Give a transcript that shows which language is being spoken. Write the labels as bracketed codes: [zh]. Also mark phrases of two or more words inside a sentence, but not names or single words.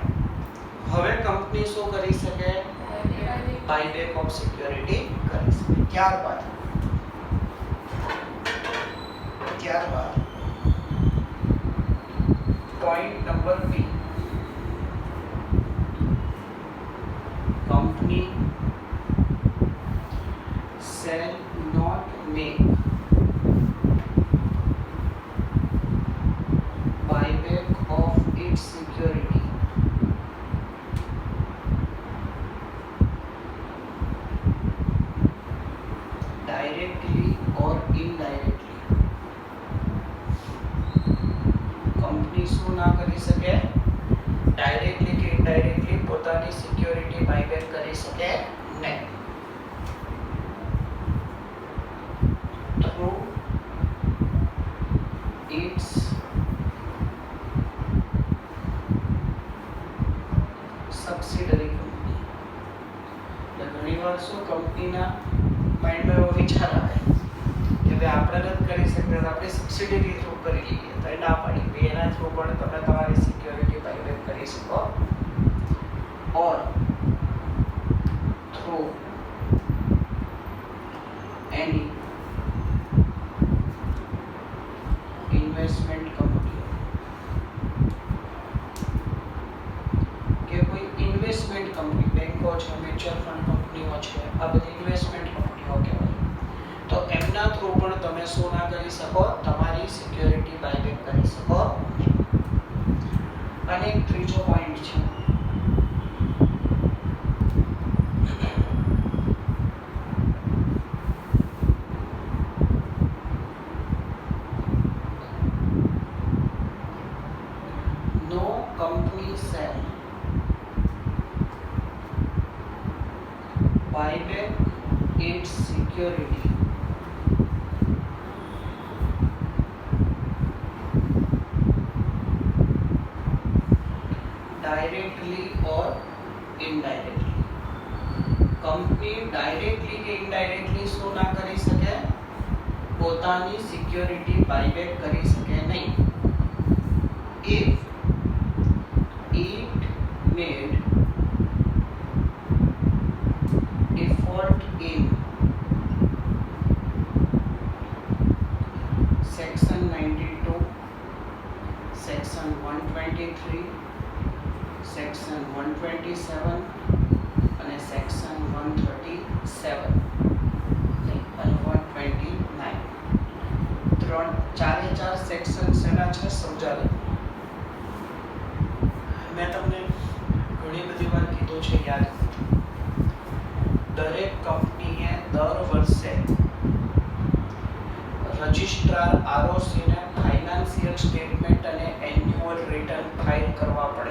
[gu] હવે કંપની શું કરી શકે? [en] buyback of security [gu] કરી શકે. ત્યારબાદ [en] point number B, company shall not make buyback of its security directly or indirectly. [gu] કંપની શું ના કરી શકે? ડાયરેક્ટલી કે ઇનડાયરેક્ટલી પોતાની [en] security buyback [gu] કરી શકે નહીં. [en] through its subsidiary company. [gu] ઘણીવાર શું કંપનીના માઇન્ડમાં એવો વિચાર આવે કે ભાઈ આપણે નથી કરી શકતા, આપણે [en] subsidiary through [gu] કરી લઈએ. તો એ ના પાડી કે એના થ્રુ પણ તમે તમારી [en] security buyback [gu] કરી શકો. [en] or through any investment company [gu] કે કોઈ [en] investment company, [gu] બેંકો છે, [en] mutual fund [gu] કંપનીઓ છે, આ બધી [en] investment companies [gu] કહેવાય. તો એમના થ્રુ પણ તમે શું ના કરી શકો? તમારી [en] security buyback [gu] કરી શકો. અને એક ત્રીજો પોઈન્ટ છે, [en] company shall buy back its security directly or indirectly. [gu] કંપની ડાયરેક્ટલી કે ઇનડાયરેક્ટલી શું ના કરી શકે? પોતાની [en] security buyback [gu] કરી શકે નહીં. [en] if it made default in section 92, section 123, section 127 અને section 137 અને 129. [gu] ચારે ચાર સેક્શન સેના છે સમજાવી. મેં તમને ઘણી બધી વાર કીધું છે, યાદ દરેક કંપનીએ દર વર્ષે [en] registrar ROC [gu] ને [en] financial statement [gu] અને [en] annual return file [gu] કરવા પડે.